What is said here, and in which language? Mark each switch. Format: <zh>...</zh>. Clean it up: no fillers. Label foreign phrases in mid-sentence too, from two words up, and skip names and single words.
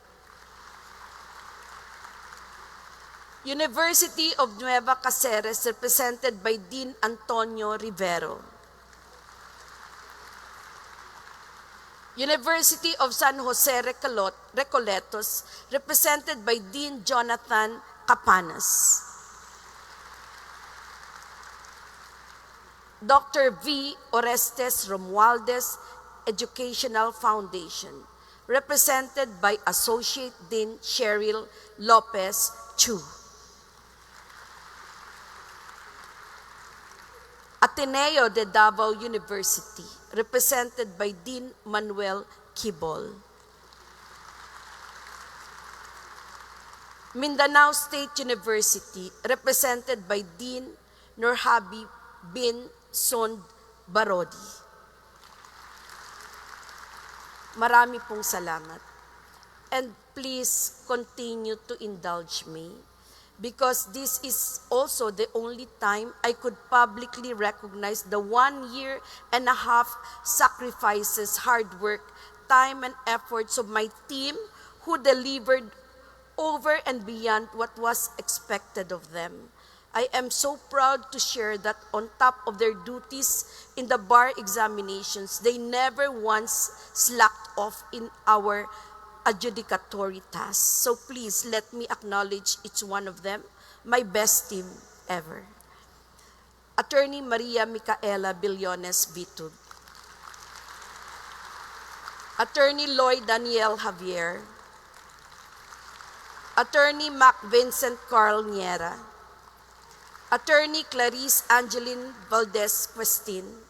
<en>University of Nueva Cáceres, represented by Dean Antonio Rivero. University of San Jose Recoletos, represented by Dean Jonathan Capanas. Dr. V. Orestes Romualdez Educational Foundation, represented by Associate Dean Cheryl Lopez Chu. Ateneo de Davao University, represented by Dean Manuel Kibol. Mindanao State University, represented by Dean Nurhabi bin Sond Barodi.</en> <tl>Marami pong salamat.</tl> <en>And please continue to indulge me, because this is also the only time I could publicly recognize the 1.5 years sacrifices, hard work, time, and efforts of my team who delivered over and beyond what was expected of them. I am so proud to share that on top of their duties in the bar examinations, they never once slacked off in our adjudicatory tasks. So please let me acknowledge each one of them, my best team ever. Attorney Maria Micaela Billones Vitud. Attorney Lloyd Daniel Javier. Attorney Mac Vincent Carl Niera. Attorney Clarice Angeline Valdes Questin.</en>